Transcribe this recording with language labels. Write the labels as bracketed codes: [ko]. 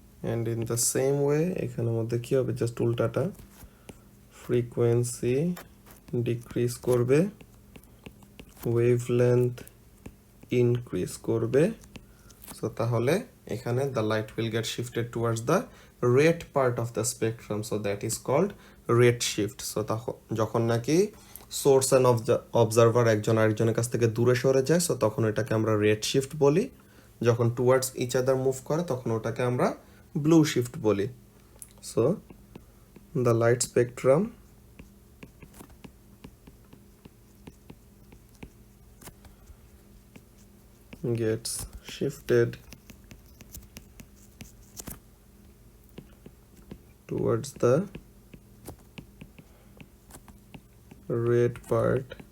[en] And in the same way [bn] এখানের মধ্যে কি হবে, জাস্ট উল্টাটা, frequency decrease করবে, wavelength increase করবে। [en] So তাহলে এখানে the light will get shifted towards the red part of the spectrum, so that is called redshift. [bn] So যখন নাকি সোর্স অ্যান্ড অবজারভার একজন আরেকজনের কাছ থেকে দূরে সরে যায়, সো তখন এটাকে আমরা রেড শিফট বলি। যখন টুয়ার্ডস ইচ আদার মুভ করে তখন ওটাকে আমরা ব্লু শিফট বলি। [en] so the light spectrum gets shifted towards the red part